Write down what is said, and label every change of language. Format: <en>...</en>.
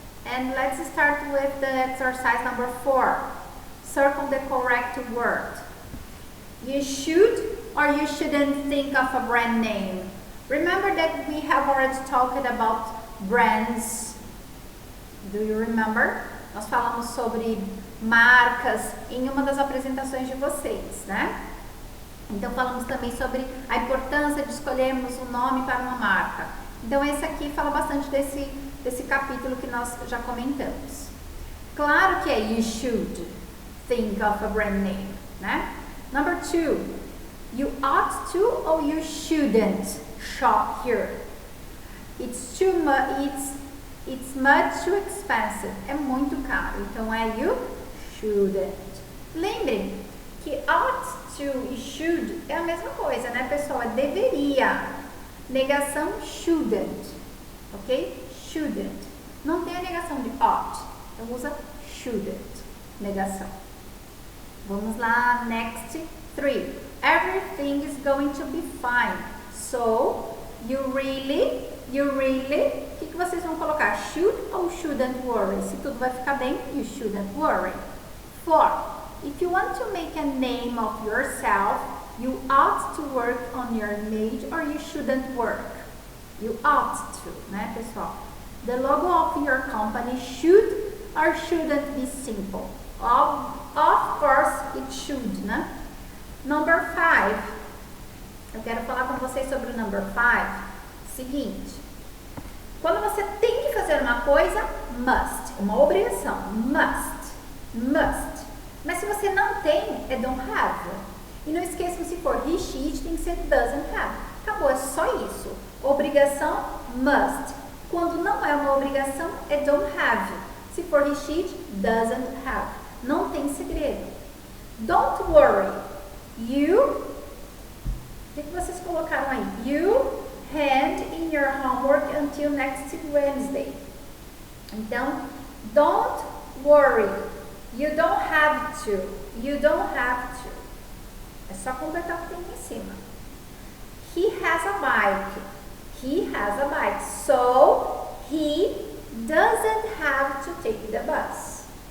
<en>And let's start with the exercise number 4. Circle the correct word. You should or you shouldn't think of a brand name. Remember that we have already talked about brands. Do you remember?</en> <pt>Nós falamos sobre marcas em uma das apresentações de vocês, né? Então falamos também sobre a importância de escolhermos um nome para uma marca. Então esse aqui fala bastante desse capítulo que nós já comentamos. Claro que é</pt> <en>you should think of a brand name, né? Number 2, you ought to or you shouldn't shop here. It's much too expensive.</en> <pt>É muito caro. Então é</pt> <en>you shouldn't.</en> <pt>Lembrem que ought to e should é a mesma coisa, né, pessoal? É deveria. Negação shouldn't. Ok? Shouldn't. Não tem a negação de ought. Então usa shouldn't. Negação. Vamos lá,</pt> <en>next 3. Everything is going to be fine. So, you really,</en> <pt>o que vocês vão colocar? Should ou shouldn't worry? Se tudo vai ficar bem,</pt> <en>you shouldn't worry.</en> <pt>4.</pt> <en>If you want to make a name of yourself, you ought to work on your image or you shouldn't work. You ought to,</en> <pt>né, pessoal?</pt> <en>The logo of your company should or shouldn't be simple. Of course, it should, né? Number 5.</en> <pt>Eu quero falar com vocês sobre o number 5. Seguinte. Quando você tem que fazer uma coisa, must. Uma obrigação. Must. Mas se você não tem, é don't have. E não esqueçam, se for he, she, it, tem que ser doesn't have. Acabou, é só isso. Obrigação, must. Quando não é uma obrigação, é don't have. Se for he, she, it, doesn't have. Não tem segredo.</pt> <en>Don't worry.</en> <pt>O que vocês colocaram aí?</pt> <en>You hand in your homework until next Wednesday.</en> <pt>Então,</pt> <en>don't worry. You don't have to. You don't have to.</en> <pt>É só completar o que tem aqui em cima.</pt> <en>He has a bike. He has a bike. So, he doesn't have to take the bus.</en>